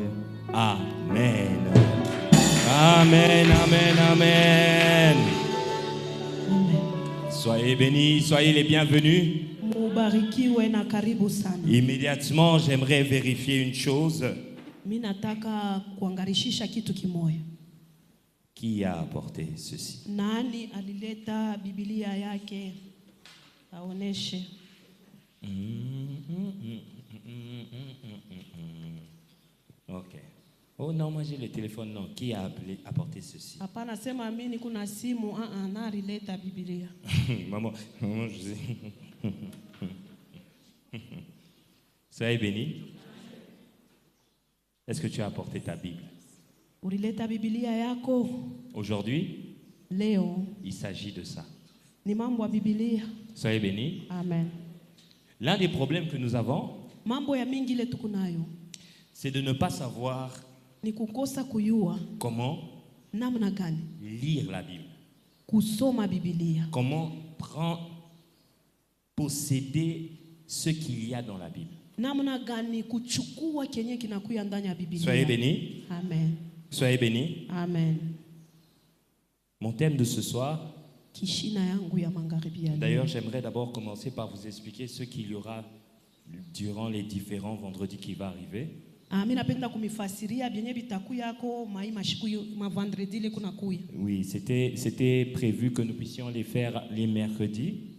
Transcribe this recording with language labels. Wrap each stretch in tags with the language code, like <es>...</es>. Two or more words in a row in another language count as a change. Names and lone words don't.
<fr>Amen. Amen, amen, amen. Soyez bénis, soyez les bienvenus. Immédiatement, j'aimerais vérifier une chose. Qui a apporté ceci?</fr> <sw>Nani alileta Biblia yake aoneshe.</sw> <fr>Ok. Oh non, moi j'ai le téléphone. Non, qui a apporté ceci?</fr> <sw>Hapana, sema mimi kuna simu. Na alileta Biblia.</sw> <fr>Maman, je sais. Soyez béni. Est-ce que tu as apporté ta Bible?</fr> <sw>Ulileta Biblia yako?</sw> <fr>Aujourd'hui,</fr> <sw>leo</sw> <fr>il s'agit de ça.</fr> <sw>Ni mambo ya Biblia.</sw> <fr>Soyez bénis. Amen. L'un des problèmes que nous avons,</fr> <sw>mambo ya mingi ile tukunayo,</sw> <fr>c'est de ne pas savoir</fr> <sw>ni kukosa kuyua</sw> <fr>comment</fr> <sw>namna gani</sw> <fr>lire la Bible.</fr> <sw>Kusoma Biblia.</sw> <fr>Comment posséder ce qu'il y a dans la Bible.</fr> <sw>Namna gani kuchukua kenye kinakuya ndani ya Biblia.</sw> <fr>Soyez bénis. Amen. Soyez bénis. Amen. Mon thème de ce soir, d'ailleurs, j'aimerais d'abord commencer par vous expliquer ce qu'il y aura durant les différents vendredis qui vont arriver. Oui, c'était prévu que nous puissions les faire les mercredis.</fr>